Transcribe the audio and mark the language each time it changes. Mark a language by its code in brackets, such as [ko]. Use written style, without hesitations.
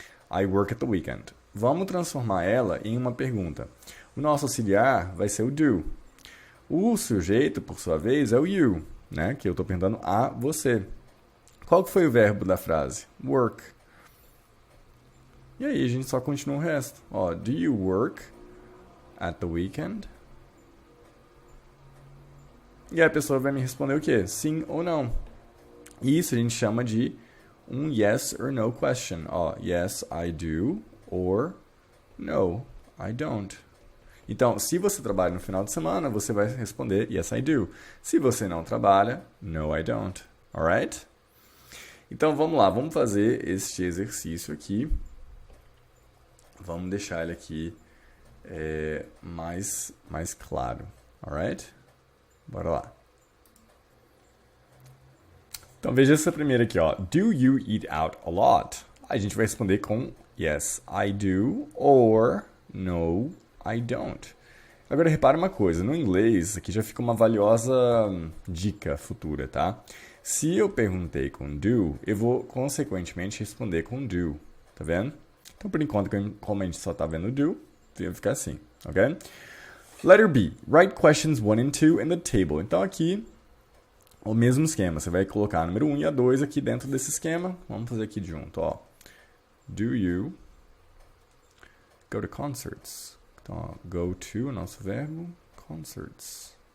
[en] I work at the weekend. [pt] Vamos transformar ela em uma pergunta. O nosso auxiliar vai ser o do. O sujeito, por sua vez, é o you, né? Que eu estou perguntando a você. Qual que foi o verbo da frase? Work. E aí a gente só continua o resto. [en] Ó, do you work at the weekend? [pt] E aí a pessoa vai me responder o quê? Sim ou não. Isso a gente chama de um [en] yes or no question. Ó, yes, I do, or no, I don't. [pt] Então, se você trabalha no final de semana, você vai responder [en] yes, I do. [pt] Se você não trabalha, [en] no, I don't. [pt] Alright? Então, vamos lá. Vamos fazer este exercício aqui. Vamos deixar ele aqui mais claro. Alright? Bora lá. Então, veja essa primeira aqui, ó. [en] Do you eat out a lot? [pt] A gente vai responder com [en] yes, I do, or no, I don't. [pt] Agora, repara uma coisa. No inglês, aqui já fica uma valiosa dica futura, tá? Se eu perguntei com do, eu vou, consequentemente, responder com do. Tá vendo? Então, por enquanto, como a gente só tá vendo do, vai ficar assim, ok? [en] Letter B. Write questions 1 and 2 in the table. [pt] Então, aqui, o mesmo esquema. Você vai colocar a número 1 e a 2 aqui dentro desse esquema. Vamos fazer aqui junto, ó. [en] Do you go to concerts? [pt] Então, ó, go to, o nosso verbo, concerts.